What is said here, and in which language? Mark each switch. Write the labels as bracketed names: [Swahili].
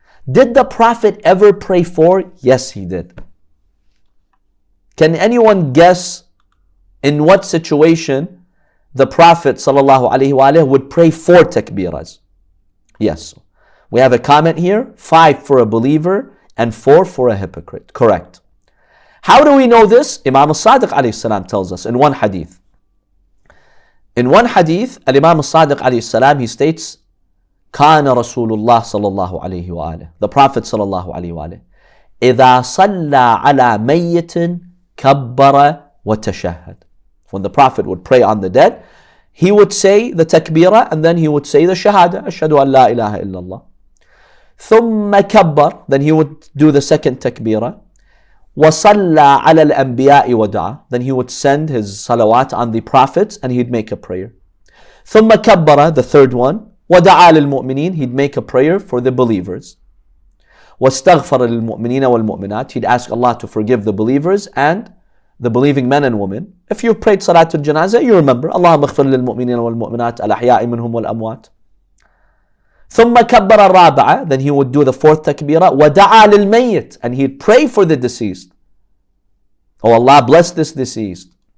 [English] Did the Prophet ever pray 4? Yes, he did. Can anyone guess in what situation the Prophet ﷺ would pray 4 takbiras? Yes. We have a comment here, 5 for a believer and 4 for a hypocrite. Correct. How do we know this? Imam al-Sadiq alayhi salam tells us in one hadith. In one hadith, Imam al-Sadiq alayhi salam, he states, [Arabic] كان رسول الله صلى الله عليه وآله. [English] The Prophet [Arabic] صلى الله عليه وآله. إذا صلى على ميت كبر وتشهد. [English] When the Prophet would pray on the dead, he would say the takbirah and then he would say the shahada. [Arabic] أشهد أن لا إله إلا الله. ثم كبر. [English] Then he would do the second takbirah. [Arabic] وصلى على الأنبياء ودعا. [English] Then he would send his salawat on the prophets and he'd make a prayer. [Arabic] ثم كبر, [English] the third one. [Arabic] ودعا للمؤمنين. [English] He'd make a prayer for the believers. [Arabic] واستغفر للمؤمنين والمؤمنات. [English] He'd ask Allah to forgive the believers and the believing men and women. If you've prayed Salat Janazah, you remember [Arabic] اللهم اغفر للمؤمنين والمؤمنات الأحياء منهم والأموات. ثم كبر الرابعة. [English] Then he would do the fourth takbirah. [Arabic] ودعا للميت. [English] And he'd pray for the deceased. Oh Allah, bless this deceased.